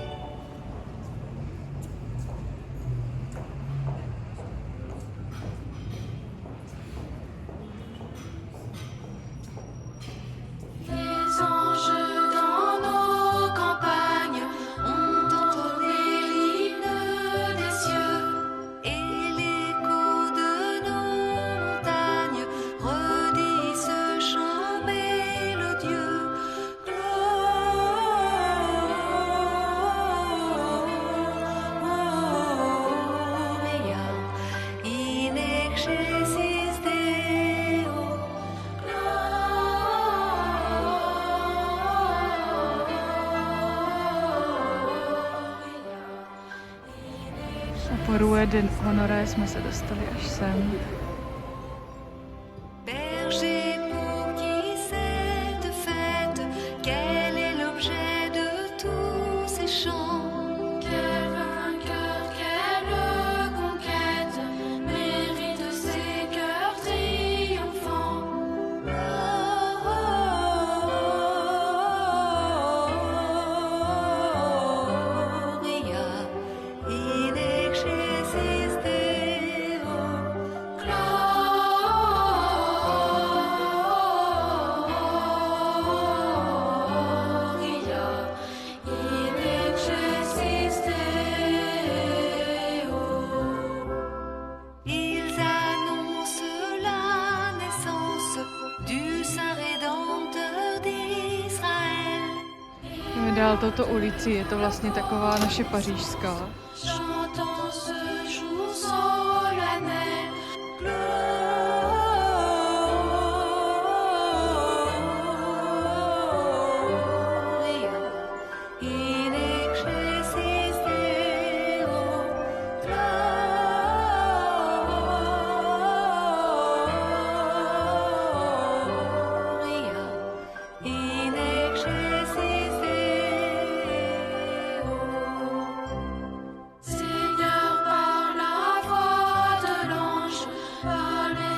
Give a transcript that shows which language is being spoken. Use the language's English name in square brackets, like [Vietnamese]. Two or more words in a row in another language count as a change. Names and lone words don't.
[French] Les anges dans nos campagnes ont entonné l'hymne des cieux, Et l'écho de nos montagnes redit ce chant mélodieux. [Latin] Gloria in excelsis Deo. [Czech] A po Rue de Honoré jsme se dostali až sem. [French] Berger, pour qui cette fête, quel est l'objet de tous ces chants? quel vainqueur, quelle conquête mérite ces cœurs triomphants. [Latin] Gloria in excelsis Deo. Gloria in excelsis Deo. [French] Ils annoncent la naissance du Saint Rédempteur d'Israël. [Czech] Jdeme dál touto ulici, je to vlastně taková naše pařížská. [French] Chantons ce jour solennel. [Latin] Gloria in excelsis Deo. Gloria in excelsis Deo. [French] Seigneur, par la voix de l'ange, par